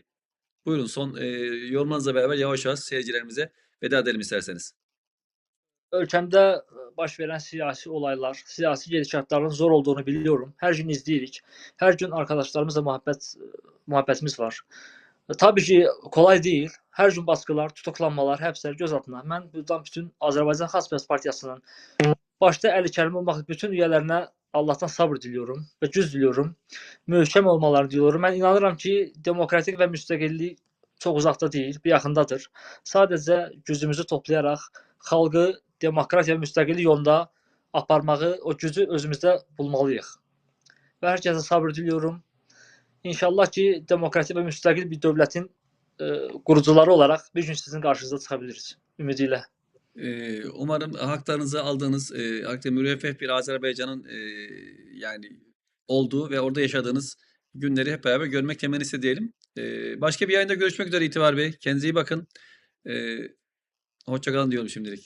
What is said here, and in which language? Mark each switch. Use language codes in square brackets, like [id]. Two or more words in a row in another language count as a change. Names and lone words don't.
[tr] Buyurun son yorumlarınızla beraber yavaş yavaş seyircilerimize veda edelim isterseniz. [az] Ölkəmdə baş verən siyasi olaylar, siyasi gedişatların zor olduğunu biliyorum. Hər gün izləyirik. Hər gün arkadaşlarımızla mühabbətimiz var. Tabii ki, kolay deyil. Hər gün baskılar, tutuklanmalar, həbslər, gözaltına. Mən buradan bütün Azərbaycan Xalq Cəbhəsi Partiyasının başda Əli Kərim olmaq bütün üyələrinə Allahdan sabır diliyorum və güc diliyorum. Möhkəm olmalarını diliyorum. Mən inanıram ki, demokratik və müstəqillik çox uzaqda deyil, bir yaxındadır. Sadəcə gücümüzü toplayaraq xalqı demokratiya və müstəqillik yolunda aparmağı, o gücü özümüzdə bulmalıyıq. Və hər kəsə sabır diliyorum. İnşallah ki, demokratik və müstəqil bir dövlətin qurucuları olaraq bir gün sizin qarşınıza çıxa biliriz. Ümidi ilə. [tr] Umarım haklarınızı aldığınız, müreffeh bir Azerbaycan'ın yani olduğu ve orada yaşadığınız günleri hep beraber görmek temennisi diyelim. Başka bir yayında görüşmek üzere İtibar Bey. Kendinize iyi bakın. Hoşça kalın diyorum şimdilik.